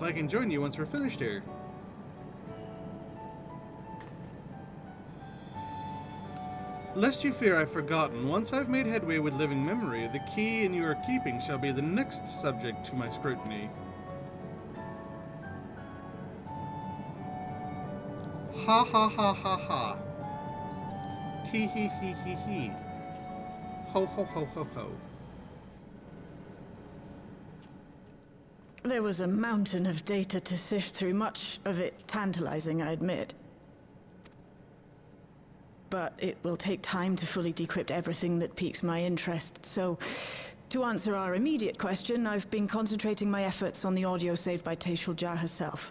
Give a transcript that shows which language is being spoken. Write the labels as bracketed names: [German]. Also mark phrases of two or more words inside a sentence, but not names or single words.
[English] I can join you once we're finished here. Lest you fear I've forgotten, once I've made headway with living memory, the key in your keeping shall be the next subject to my scrutiny. Ha ha ha ha ha. Tee hee hee hee hee. Ho ho ho ho ho. There was a mountain of data to sift through, much of it tantalizing, I admit. But it will take time to fully decrypt everything that piques my interest, so to answer our immediate question, I've been concentrating my efforts on the audio saved by Tashul Jah herself.